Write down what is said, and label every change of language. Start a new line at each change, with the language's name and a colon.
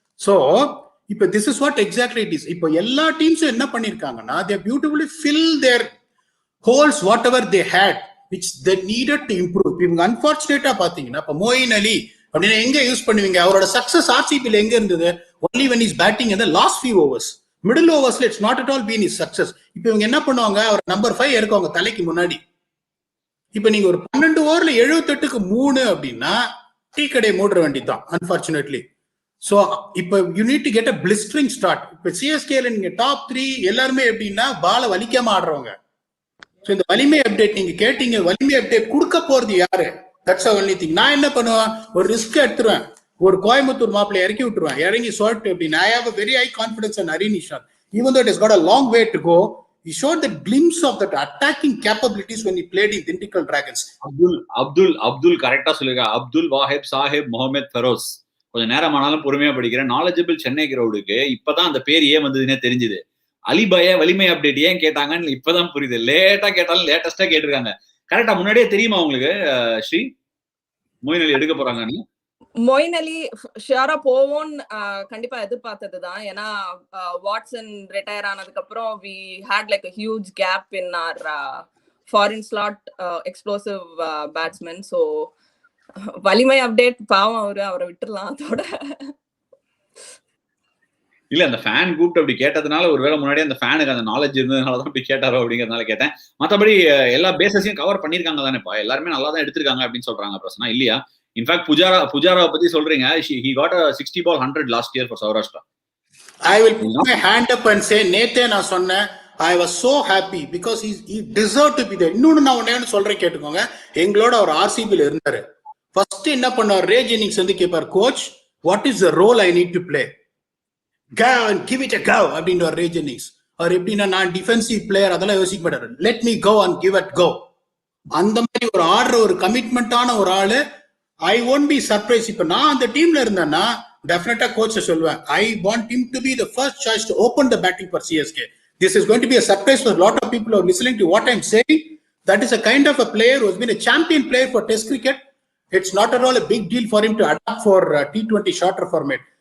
English: So இப்ப this is what exactly it is.
Tamil: இப்போ எல்லா டீம்ஸும் என்ன பண்ணிருக்காங்கன்னா,
English: they beautifully fill their holes whatever they had which they needed to improve.
Tamil: இவங்க அன்பார்ச்சுனேட்டா பாத்தீங்கன்னா, இப்ப மோயின் அலி அப்படின்னா எங்க யூஸ் பண்ணுவீங்க? அவரோட சக்சஸ் ஆர்சிபில எங்க இருந்தது?
English: only when he's batting in the last few overs. Middle ஓவர்ஸ்ல it's not at all been is success.
Tamil: இப்ப இவங்க என்ன பண்ணுவாங்க, அவர் நம்பர் 5 இருக்கவங்க தலைக்கு முன்னாடி. இப்ப நீங்க ஒரு 12 ஓவர்ல 78க்கு 3 அப்படின்னா டீ கடை மூடுற வேண்டிதான் அன்பார்ச்சுனேட்லி.
English: சோ இப்ப you need to get a blistering start.
Tamil: இப்ப சிஎஸ்கேல நீங்க டாப் 3 எல்லாருமே எப்படின்னா பால வலிக்காம ஆடுறவங்க. சோ இந்த வலிமை அப்டேட் நீங்க கேட்டீங்க, வலிமை அப்டேட் கொடுக்க போறது யாரு?
English: That's only thing.
Tamil: நான் என்ன பண்ணுவேன், ஒரு ரிஸ்க் எடுத்துருவேன், ஒரு கோயம்புத்தூர் மாப்பிளை இறக்கி விட்டுருவேன், இறங்கி சொல்லிட்டு அப்படின்னு.
English: I have a very high confidence in Harin Ishan, even though it has got a long way to go. He showed the glimpse of that attacking capabilities when he played in Dintikal Dragons.
Tamil: Abdul கரெக்டா சொல்லுங்க. அப்துல் வாஹிப் சாஹிப் முகமது ஃபெரோஸ். கொஞ்சம் நேரம் ஆனாலும் பொறுமையா படிக்கிறேன். Knowledgeable Chennai கிரௌடுக்கு இப்பதான் அந்த பேர் ஏன் வந்ததுன்னே தெரிஞ்சுது. அலிபாய வலிமை அப்டேட் ஏன் கேட்டாங்கன்னு இப்பதான் புரியுது. லேட்டா கேட்டாலும் லேட்டஸ்டா கேட்டிருக்காங்க. கரெக்டா முன்னாடியே தெரியுமா உங்களுக்கு ஸ்ரீ மொயின் அலி எடுக்க போறாங்கன்னு? மொயின் அலி ஷியரா போவோன்னு கண்டிப்பா எதிர்பார்த்ததுதான். ஏன்னா வாட்சன் ரிட்டையர் ஆனதுக்கு அப்புறம்
English: We had like a huge gap in our foreign slot explosive batsmen.
Tamil: So வலிமை அப்டேட் பாவம், அவரை விட்டுறலாம். அதோட இல்ல அந்த ஃபேன் கூப்பிட்டு அப்படி கேட்டதுனால ஒருவேளை முன்னாடியே அந்த ஃபேனுக்கு அந்த நாலேஜ் இருந்ததுனாலதான் அப்படி கேட்டாரோ அப்படிங்கறதுனால கேட்டேன். மத்தபடி எல்லா பேசஸையும் கவர் பண்ணிருக்காங்க தானேப்பா, எல்லாருமே நல்லா தான் எடுத்திருக்காங்க அப்படின்னு சொல்றாங்க பிரச்சனை இல்லையா? இன்ஃபேக்ட் புஜாராவை பத்தி சொல்றீங்க.
English: he got a 60 ball 100 last year for Saurashtra. I will put my hand up and say,
Tamil: நேத்தே நான் சொன்னேன்,
English: I was so happy because he deserved to be there.
Tamil: இன்னொன்னு நான் ஒண்ணே சொல்றேன் கேட்டுக்கோங்க. எங்களோட அவர் ஆர்சிபில இருந்தாரு. ஃபர்ஸ்ட் என்ன பண்ணார், ரே ஜெனிங்ஸ் வந்து கேட்பார்,
English: coach what is the role I need to play, go and give it a go
Tamil: அப்படின்னு ரே ஜெனிங்ஸ். அவர் எப்படின்னா, நான் டிஃபென்சிவ் பிளேயர் அதெல்லாம் யோசிக்க மாட்டாரு,
English: Let me go and give it go.
Tamil: அந்த மாதிரி ஒரு ஆடுற ஒரு கமிட்மெண்டான ஒரு ஆளு.
English: I won't be surprise.
Tamil: இப்ப நான் அந்த டீம்ல இருந்தேன்னா டெஃபினட்டா கோச்ச சொல்லுவேன்,
English: I want him to be the first choice to open the batting for CSK. This is going to be a surprise for a lot of people who are listening to what I'm saying. That is a kind of a player who has been a champion player for Test cricket. It's not at all a big deal for him to adapt for T20 shorter format.